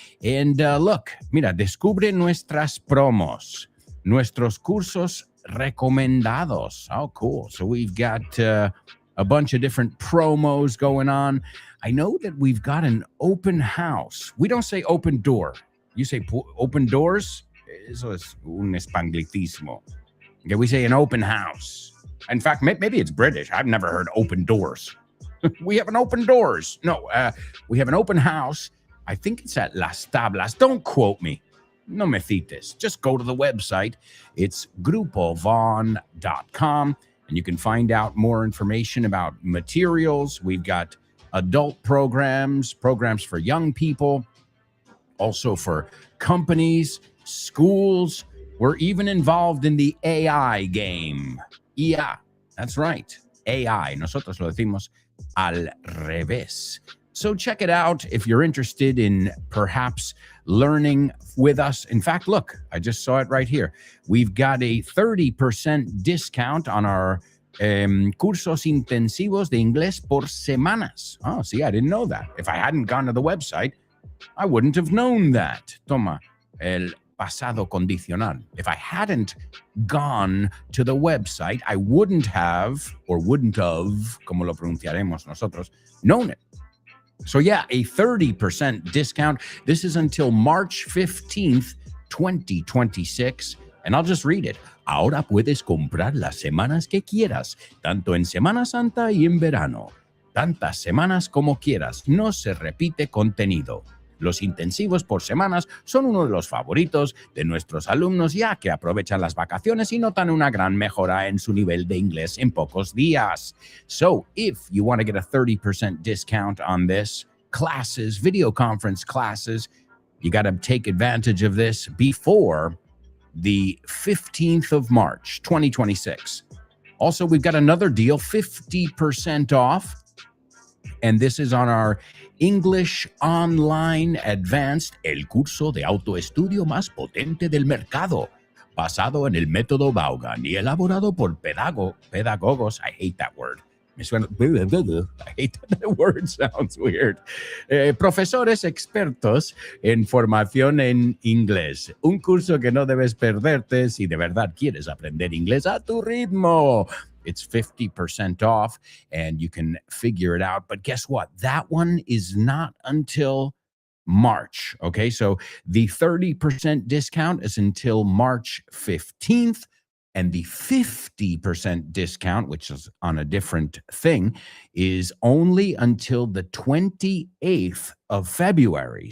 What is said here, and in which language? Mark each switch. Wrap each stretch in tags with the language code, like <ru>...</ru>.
<en>And look,</en> <es>mira, descubre nuestras promos, nuestros cursos recomendados.</es> <en>Oh, cool. So we've got a bunch of different promos going on. I know that we've got an open house. We don't say open door. You say open doors?</en> <es>Eso es un espanglicismo.</es> <en>Okay, we say an open house. In fact, maybe it's British. I've never heard open doors. We have an open doors. No, we have an open house. I think it's at Las Tablas. Don't quote me.</en> <es>No me cites.</es> <en>Just go to the website. It's grupovaughn.com. And you can find out more information about materials. We've got adult programs for young people, also for companies, schools. We're even involved in the AI game. Yeah, that's right. AI.</en> <es>Nosotros lo decimos al revés.</es> <en>So check it out if you're interested in perhaps learning with us. In fact, look, I just saw it right here. We've got a 30% discount on our</en> <es>cursos intensivos de inglés por semanas.</es> <en>Oh, see, I didn't know that. If I hadn't gone to the website, I wouldn't have known that.</en> <es>Toma, el pasado condicional.</es> <en>If I hadn't gone to the website, I wouldn't have,</en> <es>como lo pronunciaremos nosotros,</es> <en>known it. So yeah, a 30% discount. This is until March 15th, 2026. And I'll just read it.</en> <es>Ahora puedes comprar las semanas que quieras, tanto en Semana Santa y en verano. Tantas semanas como quieras. No se repite contenido. Los intensivos por semanas son uno de los favoritos de nuestros alumnos, ya que aprovechan las vacaciones y notan una gran mejora en su nivel de inglés en pocos días.</es> <en>So, if you want to get a 30% discount on this, classes, video conference classes, you got to take advantage of this before the 15th of March, 2026. Also, we've got another deal, 50% off, and this is on our English Online Advanced,</en> <es>el curso de autoestudio más potente del mercado, basado en el método Vaughan y elaborado por pedagogos.</es> <en>I hate that word.</en> <es>Me suena,</es> <en>I hate that word, sounds weird.</en> <es>Profesores expertos en formación en inglés. Un curso que no debes perderte si de verdad quieres aprender inglés a tu ritmo.</es> <en>It's 50% off, and you can figure it out. But guess what? That one is not until March, okay? So the 30% discount is until March 15th, and the 50% discount, which is on a different thing, is only until the 28th of February.</en>